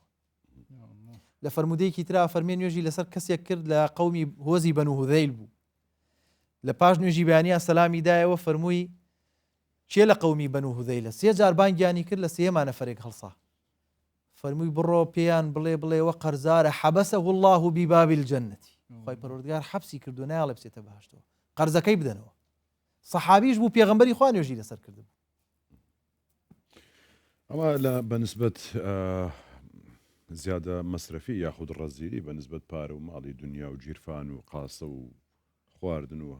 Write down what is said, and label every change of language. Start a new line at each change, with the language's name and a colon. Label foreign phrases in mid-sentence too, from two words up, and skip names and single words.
Central Kurdish: لە فەرمودەیەکی ترا فەرمێ نوێژی لەسەر کەسێک کرد لە قەومی هۆزی بەنو هوذەیل بوو. لە پاش نوێژی بەیانیە سەلامی دایەوە فەرمووی چێ لە قەومی بەنو هوذەیلە 3 جار بانگیانی کرد لە 3 نەفەرێک هەڵسا. فەرمووی بڕۆ پێیان بڵێوە قەرزارە
Arabic: حەبەسەه الله بباب الجنة.
Central Kurdish: خوای پەروەردگار حەبسی کردو نایڵێ بچێتە بەهەشتەوە قەرزەکەی بدەنەوە. سەحابیش بوو پێغەمبەری خوا نوێژی لەسەر کردبوو. ئەمە لە بەنسبەت زیادە مەصرفی یاخود ڕەزیلی بەنسبەت پارە و ماڵی دنیا و گیرفان و قاسە و خواردن و